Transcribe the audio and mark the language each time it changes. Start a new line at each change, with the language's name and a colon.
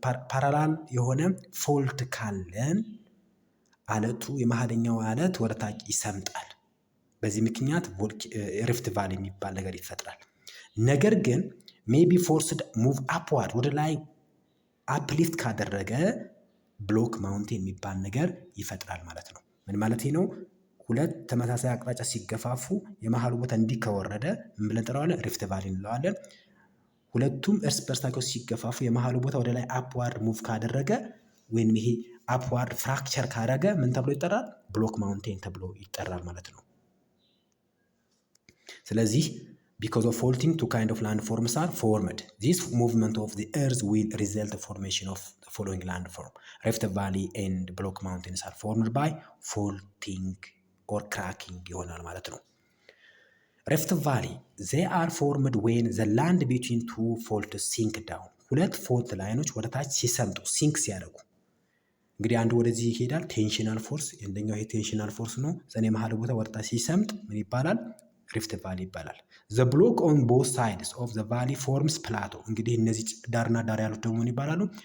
Amharic: ፓራላል የሆነ ፎልት ካለን አለቱ የመሃለኛው አለት ወደ ታች ይሰምጣል። በዚህ ምክንያት ሪፍት ቫሊ የሚባል ነገር ይፈጥራል። ነገር ግን ሜቢ ፎርስድ ሙቭ አፕዋርድ ወደ ላይ አፕሊፍት ካደረገ ብሎክ ማውንቴን የሚባል ነገር ይፈጥራል ማለት ነው። ምን ማለት ነው? ሁለት ተመሳሳይ አቅጣጫ ሲገፋፉ የመሃሉ ቦታ እንዲህ ከወረደ ምን ብለን እንጠራዋለን? ሪፍት ቫሊ እንለዋለን። ሁለቱም እርስ በርሳቸው ሲገፋፉ የመሃሉ ቦታ ወደ ላይ አፕዋርድ ሙቭ ካደረገ ወይም ይሄ አፕዋርድ ፍራክቸር ካደረገ ምን ተብሎ ይጠራል? ብሎክ ማውንቴን ተብሎ ይጠራል ማለት ነው። ስለዚህ
English: because of faulting two kind of landforms are formed. This movement of the earth will result in formation of the following landform. Rift Valley and block mountains are formed by faulting or cracking
Amharic: ይሆናል ማለት ነው።
English: Rift Valley they are formed when the land between two faults sink down.
Amharic: ሁለት ፎልት ላይኖች ወደ ታች ሲሰምጡ ሲንክ ሲያደርጉ እንግዲህ አንዱ ወደዚህ ይሄዳል ቴንሽናል ፎርስ፣ አንደኛው ይሄ ቴንሽናል ፎርስ ነው። ዘኔ መሃል ቦታ ወደ ታች ሲሰምጥ ምን ይባላል? ሪፍት ቫሊ ይባላል።
English: the block on both sides of the valley forms plateau
Amharic: እንግዲህ እነዚህ ዳርና ዳር ያሉት ደግሞ ምን ይባላሉ?